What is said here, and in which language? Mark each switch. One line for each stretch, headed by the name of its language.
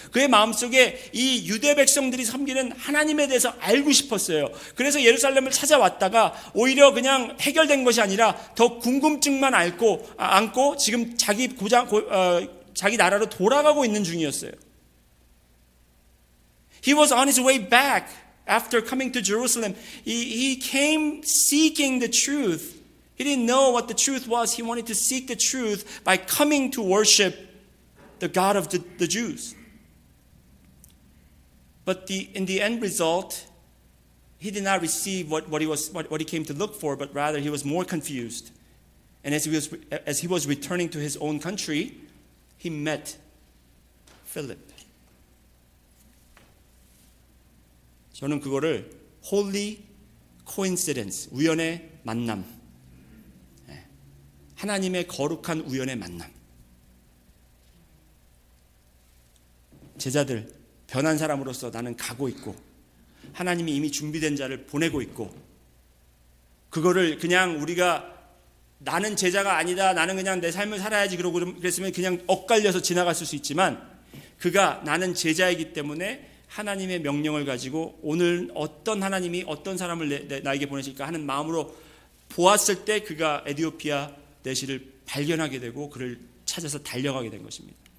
Korean: 그의 마음속에 이 유대 백성들이 섬기는 하나님에 대해서 알고 싶었어요. 그래서 예루살렘을 찾아왔다가 오히려 그냥 해결된 것이 아니라 더 궁금증만 안고 지금 자기 나라로 돌아가고 있는 중이었어요.
English: He was on his way back after coming to Jerusalem. He came seeking the truth. He didn't know what the truth was. He wanted to seek the truth by coming to worship the God of the Jews. But in the end result, he did not receive what he came to look for, but rather he was more confused. And as he was returning to his own country, he met Philip.
Korean: 저는 그거를
English: holy coincidence,
Korean: 우연의 만남, 하나님의 거룩한 우연의 만남. 제자들, 변한 사람으로서 나는 가고 있고 하나님이 이미 준비된 자를 보내고 있고, 그거를 그냥 우리가 나는 제자가 아니다, 나는 그냥 내 삶을 살아야지 그러고 그랬으면 그냥 엇갈려서 지나갔을 수 있지만, 그가 나는 제자이기 때문에 하나님의 명령을 가지고 오늘 어떤 하나님이 어떤 사람을 나에게 보내실까 하는 마음으로 보았을 때 그가 에티오피아 내시를 발견하게 되고 그를 찾아서 달려가게 된 것입니다.